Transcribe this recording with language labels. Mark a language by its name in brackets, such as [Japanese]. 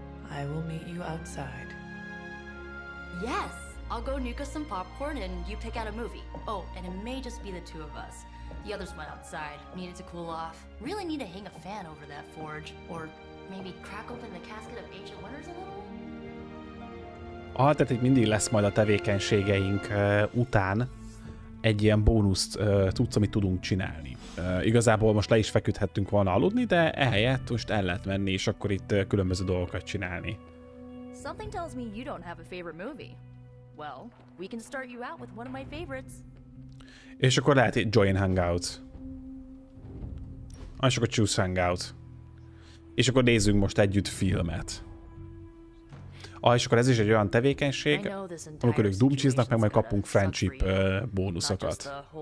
[English] I will meet you outside. Yes! I'll go nuke us some popcorn and you pick out a movie. Oh, and it may just be the two of us. The others went outside, needed to cool off. Really need to hang a fan over that forge. Or maybe crack open the casket of ancient wonders a little? [Hungarian] Tehát itt mindig lesz majd a tevékenységeink után egy ilyen bónuszt tudsz, amit tudunk csinálni. Igazából most le is feküdhettünk volna aludni, de ehelyett most el lehet menni, és akkor itt különböző dolgokat csinálni. [English] Something tells me you don't have a favorite movie. Well, we can start you out with one of my favorites. [Hungarian] És akkor lehet itt [English] join hangout. [Hungarian] És akkor [English] choose hangout. [Hungarian] És akkor nézzünk most együtt filmet. És akkor ez is egy olyan tevékenység, amikor ők dumcsiznak, meg majd kapunk friendship bónuszokat.